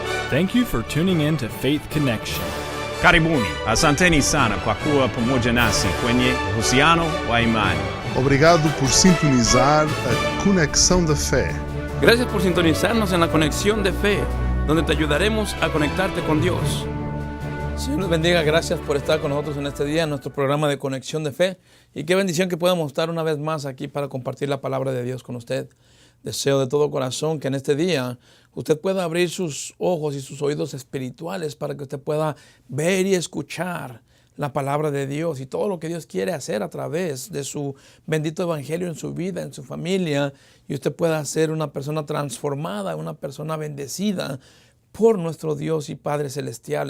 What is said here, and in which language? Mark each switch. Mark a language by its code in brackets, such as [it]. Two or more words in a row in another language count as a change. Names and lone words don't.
[en] Thank you for tuning in to Faith Connection. [sw] Karibuni, asanteni sana kwa kuwa pamoja nasi kwenye uhusiano wa imani. [pt] Obrigado por sintonizar a Conexão da Fé. [es] Gracias por sintonizarnos en la Conexión de Fe, donde te ayudaremos a conectarte con Dios. Señor nos bendiga, gracias por estar con nosotros en este día, en nuestro programa de Conexión de Fe. Y qué bendición que podamos estar una vez más aquí para compartir la palabra de Dios con usted. Deseo de todo corazón que en este día usted pueda abrir sus ojos y sus oídos espirituales para que usted pueda ver y escuchar la palabra de Dios y todo lo que Dios quiere hacer a través de su bendito evangelio en su vida, en su familia, y usted pueda ser una persona transformada, una persona bendecida por nuestro Dios y Padre Celestial.